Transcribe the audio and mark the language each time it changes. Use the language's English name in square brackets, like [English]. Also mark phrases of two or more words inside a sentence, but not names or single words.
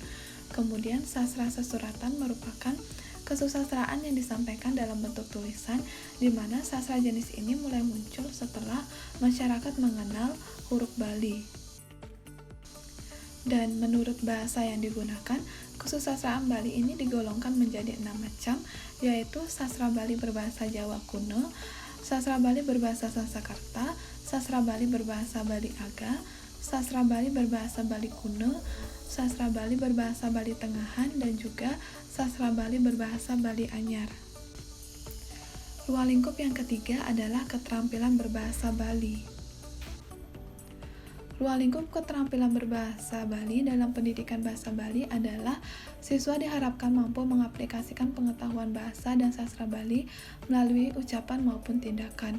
[Indonesian] Kemudian sastra sasuratan merupakan kesusastraan yang disampaikan dalam bentuk tulisan, di mana sastra jenis ini mulai muncul setelah masyarakat mengenal huruf Bali. Dan menurut bahasa yang digunakan, kesusastraan Bali ini digolongkan menjadi 6 macam, yaitu sastra Bali berbahasa Jawa kuno, sastra Bali berbahasa Sanskerta, sastra Bali berbahasa Bali Aga, sastra Bali berbahasa Bali kuno, sastra Bali berbahasa Bali Tengahan, dan juga sastra Bali berbahasa Bali Anyar. Ruang lingkup yang ketiga adalah keterampilan berbahasa Bali. Ruang lingkup keterampilan berbahasa Bali dalam pendidikan bahasa Bali adalah siswa diharapkan mampu mengaplikasikan pengetahuan bahasa dan sastra Bali melalui ucapan maupun tindakan.